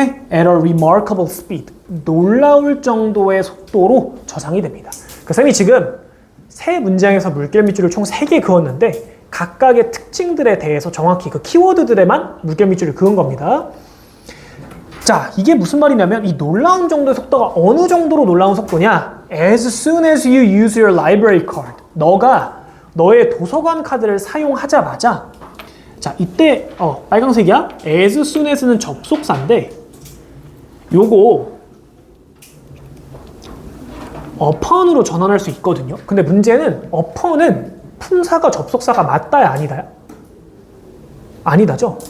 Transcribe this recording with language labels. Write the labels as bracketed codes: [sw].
[en] at a remarkable speed [ko] 놀라울 정도의 속도로 저장이 됩니다. 그 쌤이 지금 세 문장에서 물결 밑줄을 총 3개 그었는데 각각의 특징들에 대해서 정확히 그 키워드들에만 물결 밑줄을 그은 겁니다. 자, 이게 무슨 말이냐면 이 놀라운 정도의 속도가 어느 정도로 놀라운 속도냐? [en] As soon as you use your library card. [ko] 너가 너의 도서관 카드를 사용하자마자 자, 이때 빨강색이야? as soon as는 접속사인데 요거 upon으로 전환할 수 있거든요. 근데 문제는 upon은 품사가 접속사가 맞다야 아니다야? 아니다죠.